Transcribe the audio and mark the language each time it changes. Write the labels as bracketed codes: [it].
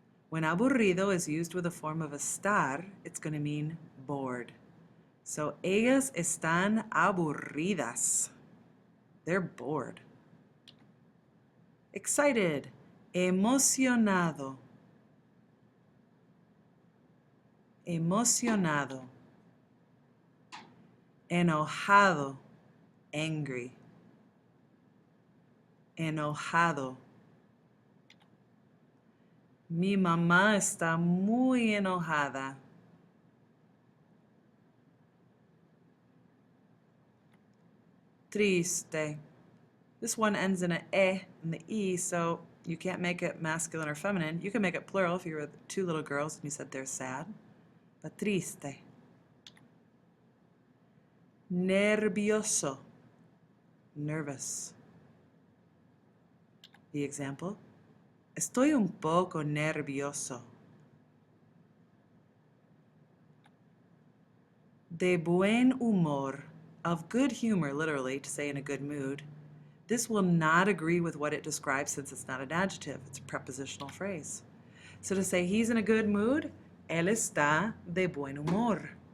[en] When aburrido is used with a form of estar, it's going to mean bored. [es] So ellas están aburridas. [en] They're bored. Excited. [es] Emocionado. Emocionado. Enojado. Angry. Enojado. Mi mamá está muy enojada. Triste. [en] This one ends in an e and the e, so you can't make it masculine or feminine. You can make it plural if you were 2 little girls and you said they're sad. But triste. [es] Nervioso. Nervous. [en] The example, [es] estoy un poco nervioso. De buen humor, [en] of good humor, literally, to say in a good mood. This will not agree with what it describes since it's not an adjective, it's a prepositional phrase. So to say he's in a good mood, [es] él está de buen humor.